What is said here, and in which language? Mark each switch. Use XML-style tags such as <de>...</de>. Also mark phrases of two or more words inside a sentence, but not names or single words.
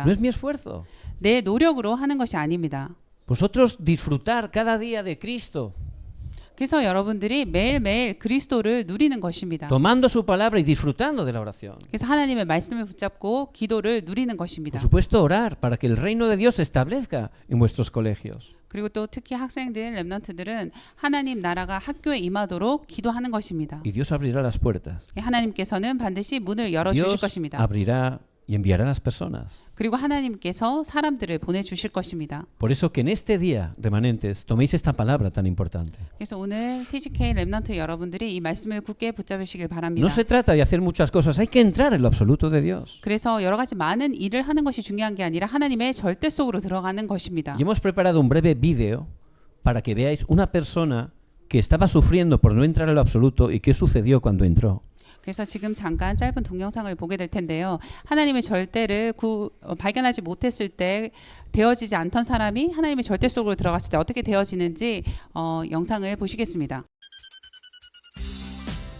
<es>No es mi esfuerzo.</es> <ko>내 노력으로 하는 것이 아닙니다.</ko> <es>Vosotros disfrutar cada día de Cristo,</es> <ko>그래서 여러분들이 매일매일 그리스도를 누리는 것입니다.</ko> <es>tomando su palabra y disfrutando de la oración.</es> <ko>그래서 하나님의 말씀을 붙잡고 기도를 누리는 것입니다.</ko> <es>Por supuesto, orar para que el reino de Dios se establezca en vuestros colegios.</es> <ko>그리고 또 특히 학생들, 렘넌트들은 하나님 나라가 학교에 임하도록 기도하는 것입니다.</ko> <es>Y Dios abrirá las puertas.</es> <ko>하나님께서는 반드시 문을 열어주실 Dios 것입니다.</ko> <es>abrirá y enviará a las personas.</es> <ko>그리고 하나님께서 사람들을 보내주실 것입니다.</ko> <es>Por eso que en este día, remanentes, toméis esta palabra tan importante.</es> <ko>그래서 오늘 TGK 렘넌트 여러분들이 이 말씀을 굳게 붙잡으시길 바랍니다.</ko> <es>No se trata de hacer muchas cosas, hay que entrar en lo absoluto de Dios.</es> <ko>그래서 여러 가지 많은 일을 하는 것이 중요한 게 아니라 하나님의 절대 속으로 들어가는 것입니다.</ko> <es>Y hemos preparado un breve vídeo para que veáis una persona que estaba sufriendo por no entrar en lo absoluto y qué sucedió cuando entró.</es> <ko>그래서 지금 잠깐 짧은 동영상을 보게 될 텐데요. 하나님의 절대를 발견하지 못했을 때 되어지지 않던 사람이 하나님의 절대 속으로 들어갔을 때 어떻게 되어지는지 영상을 보시겠습니다.</ko>